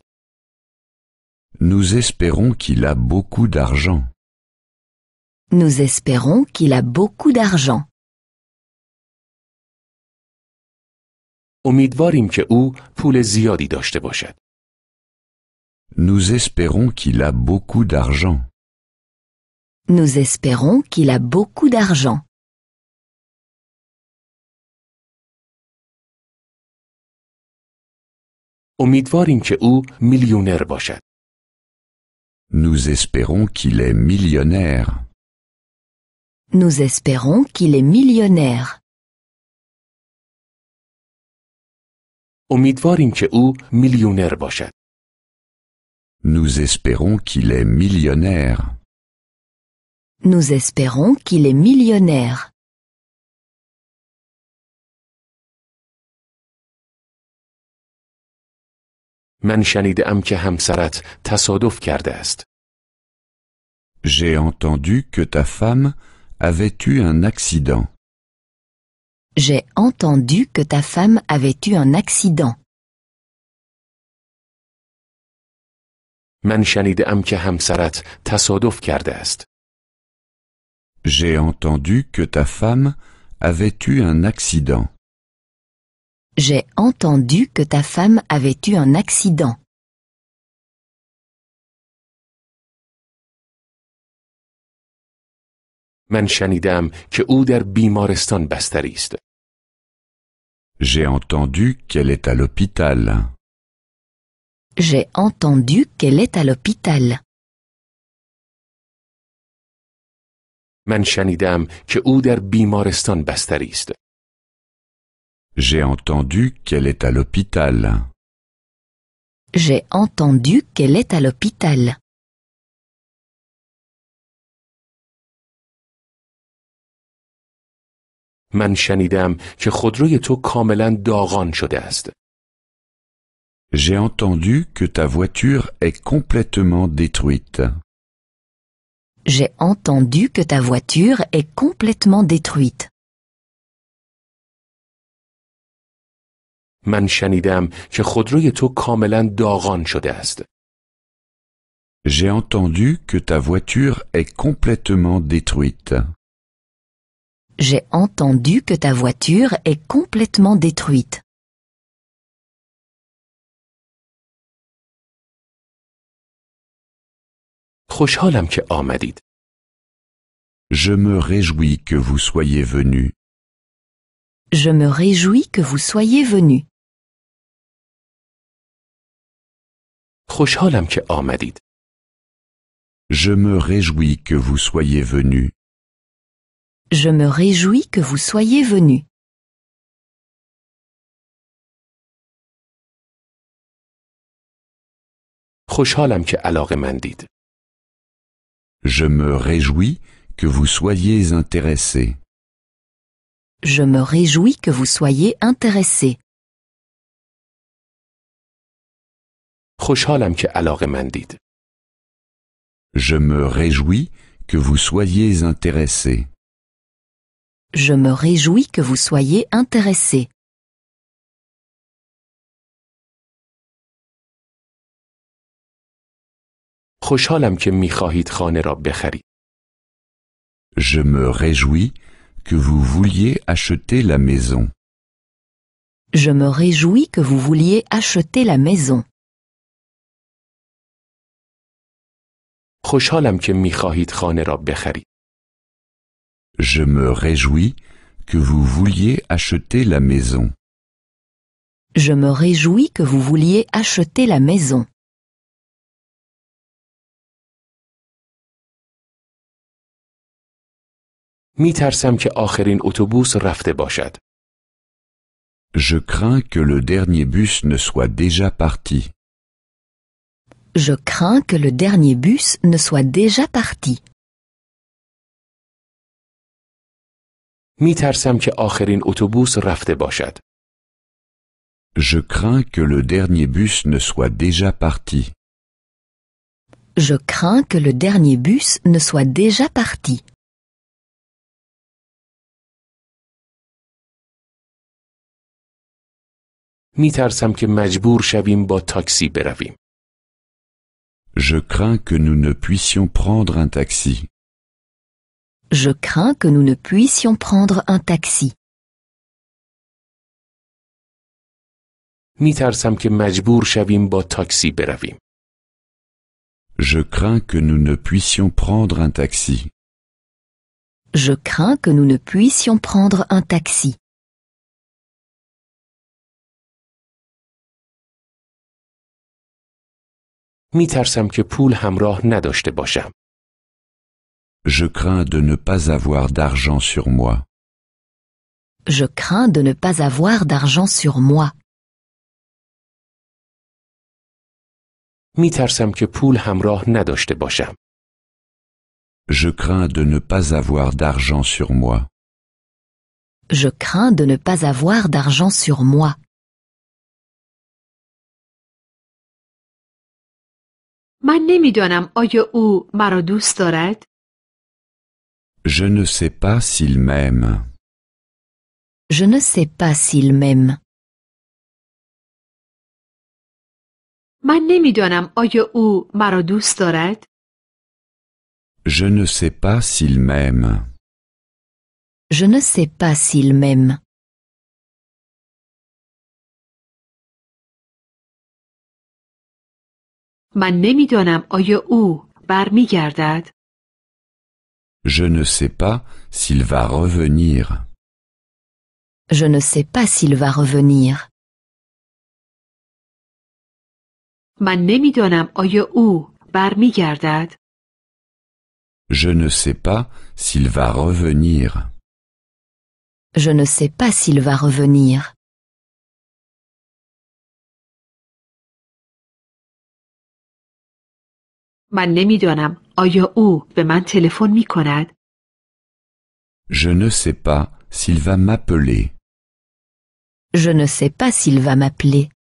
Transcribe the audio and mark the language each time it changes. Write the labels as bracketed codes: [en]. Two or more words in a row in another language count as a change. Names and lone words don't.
[fr] Nous espérons qu'il a beaucoup d'argent. Nous espérons qu'il a beaucoup d'argent. [fa] امیدواریم که او پول زیادی داشته باشد. [fr] Nous espérons qu'il a beaucoup d'argent. Nous espérons qu'il a beaucoup d'argent. [fa] امیدواریم که او میلیونر باشد. [fr] Nous espérons qu'il est millionnaire. Nous espérons qu'il est millionnaire. [fa] امیدواریم که او میلیونر باشد. [fr] Nous espérons qu'il est millionnaire. Nous espérons qu'il est millionnaire. [fa] من شنیدم که همسرت تصادف کرده است. [fr] J'ai entendu que ta femme avait eu un accident. J'ai entendu que ta femme avait eu un accident. [fa] من شنیدم که همسرت تصادف کرده است. [fr] J'ai entendu que ta femme avait eu un accident. J'ai entendu que ta femme avait eu un accident. [fa] من شنیدم که او در بیمارستان بستری است. [fr] J'ai entendu qu'elle est à l'hôpital. J'ai entendu qu'elle est à l'hôpital. [fa] من شنیدم که او در بیمارستان بستری است. [fr] J'ai entendu qu'elle est à l'hôpital. J'ai entendu qu'elle est à l'hôpital. [fa] من شنیدم که خودروی تو کاملا داغان شده است. [fr] J'ai entendu que ta voiture est complètement détruite. J'ai entendu que ta voiture est complètement détruite. [fa] من شنیدم که خودروی تو کاملا داغان شده است. [fr] J'ai entendu que ta voiture est complètement détruite. J'ai entendu que ta voiture est complètement détruite. [fa] خوشحالم که آمدید. [fr] Je me réjouis que vous soyez venu. Je me réjouis que vous soyez venu. [fa] خوشحالم که آمدید. [fr] Je me réjouis que vous soyez venu. Je me réjouis que vous soyez venu. [fa] خوشحالم که علاقه‌مندید. [fr] Je me réjouis que vous soyez intéressé. Je me réjouis que vous soyez intéressé. [fa] خوشحالم که علاقه‌مندید. [fr] Je me réjouis que vous soyez intéressé. Je me réjouis que vous soyez intéressé. [fa] خوشحالم که می‌خواهید خانه را بخرید. [fr] Je me réjouis que vous vouliez acheter la maison. Je me réjouis que vous vouliez acheter la maison. [fa] خوشحالم که می‌خواهید خانه را بخرید. [fr] Je me réjouis que vous vouliez acheter la maison. Je me réjouis que vous vouliez acheter la maison. [fa] می‌ترسم که آخرین اتوبوس رفته باشد. [fr] Je crains que le dernier bus ne soit déjà parti. Je crains que le dernier bus ne soit déjà parti. [fa] می‌ترسم که آخرین اتوبوس رفته باشد. [fr] Je crains que le dernier bus ne soit déjà parti. Je crains que le dernier bus ne soit déjà parti. [fa] می‌ترسم که مجبور شویم با تاکسی برویم. [fr] Je crains que nous ne puissions prendre un taxi. Je crains que nous ne puissions prendre un taxi. [fa] می‌ترسم که مجبور شویم با تاکسی برویم. [fr] Je crains que nous ne puissions prendre un taxi. Je crains que nous ne puissions prendre un taxi. [fa] می‌ترسم که پول همراه نداشته باشم. [fr] Je crains de ne pas avoir d'argent sur moi. Je crains de ne pas avoir d'argent sur moi. [fa] می‌ترسم که پول همراه نداشته باشم. [fr] Je crains de ne pas avoir d'argent sur moi. Je crains de ne pas avoir d'argent sur moi. [fa] من نمیدانم آیا او مرا دوست دارد؟ [fr] Je ne sais pas s'il m'aime. Je ne sais pas s'il m'aime. [fa] من نمیدانم آیا او مرا دوست دارد؟ [fr] Je ne sais pas s'il m'aime. Je ne sais pas s'il m'aime. [fa] من نمیدانم آیا او برمیگردد؟ [fr] Je ne sais pas s'il va revenir. Je ne sais pas s'il va revenir. [fa] من نمیدانم آیا او برمیگردد؟ [fr] Je ne sais pas s'il va revenir. Je ne sais pas s'il va revenir. [fa] من نمیدانم آیا او به من تلفن می کند؟ [fr] Je ne sais pas s'il va m'appeler. Je ne sais pas s'il va m'appeler.